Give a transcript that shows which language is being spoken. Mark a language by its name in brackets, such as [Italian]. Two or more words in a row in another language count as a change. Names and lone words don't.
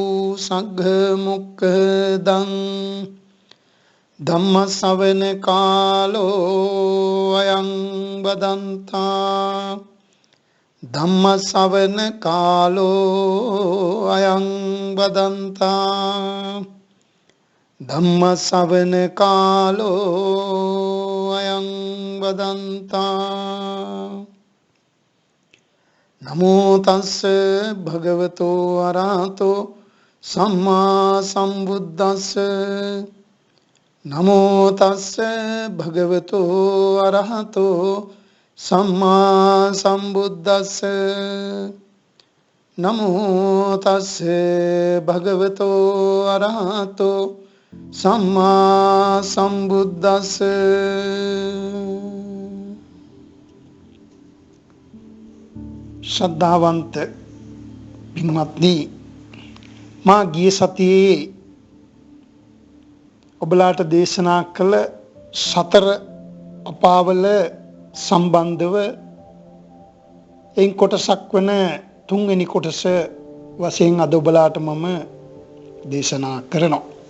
[Pali] सग्मुखदं धम्मश्रवण कालो अयं वदन्ता धम्मश्रवण कालो अयं वदन्ता धम्मश्रवण कालो अयं වදන්තා නමෝ තස්ස භගවතෝ අරහතෝ සම්මා සම්බුද්දස්ස නමෝ තස්ස භගවතෝ අරහතෝ සම්මා සම්බුද්දස්ස නමෝ තස්ස භගවතෝ අරහතෝ සම්මා සම්බුද්දස්ස. [Sinhala] ශ්‍රද්ධාවන්ත පින්වත්නි, මා ගිය සතියේ ඔබලාට දේශනා කළ සතර අපාවල සම්බන්ධව එයින් කොටසක් වන තුන්වෙනි කොටස වශයෙන් අද ඔබලාට මම දේශනා කරනවා.